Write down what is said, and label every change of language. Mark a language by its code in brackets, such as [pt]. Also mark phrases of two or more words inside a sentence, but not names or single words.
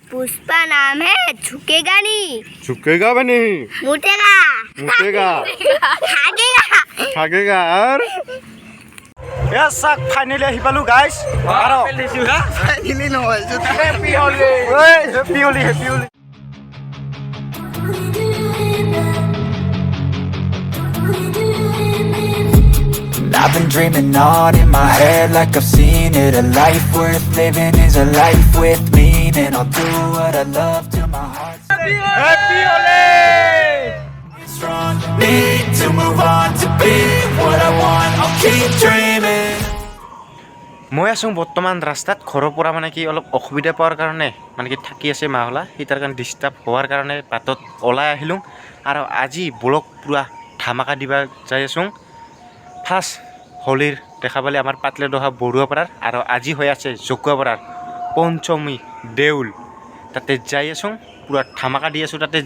[hi] पुष्पा नाम है, झुकेगा नहीं। झुकेगा भी नहीं, मुटेगा मुटेगा, भागेगा। भागेगा। और यस सक फाइनली [as] আহি পালো গাইস আৰু ফাইনলি নহয় [en] Happy Holi [as] ওই [en] Happy Holi Happy Holi I've been dreaming on in my head like I've seen it. A life worth living is a life with meaning. I'll do what I love till my heart's Happy Holi strong. Need to move on to be what I want. I'll keep dreaming. [as] মই আছো বৰ্তমান ৰাস্তাত ঘৰৰ পৰা মানে কি অলপ অসুবিধা পোৱাৰ কাৰণে মানে কি থাকি আছে মাহলা সি তাৰ কাৰণে ডিষ্টাৰ্ব হোৱাৰ কাৰণে বাটত ওলাই আহিলোঁ আৰু আজি ব্লগ পুৰা ধামাকা দিবা যাই আছোঁ ফাৰ্ষ্ট হোলীৰ দেখা পালে আমাৰ পাতলাদহা বৰুৱাপাৰাৰ আৰু আজি হৈ আছে জকুৱাপাৰাৰ পঞ্চমী দেউল তাতে যাই আছোঁ পুৰা ধামাকা দি আছোঁ তাতে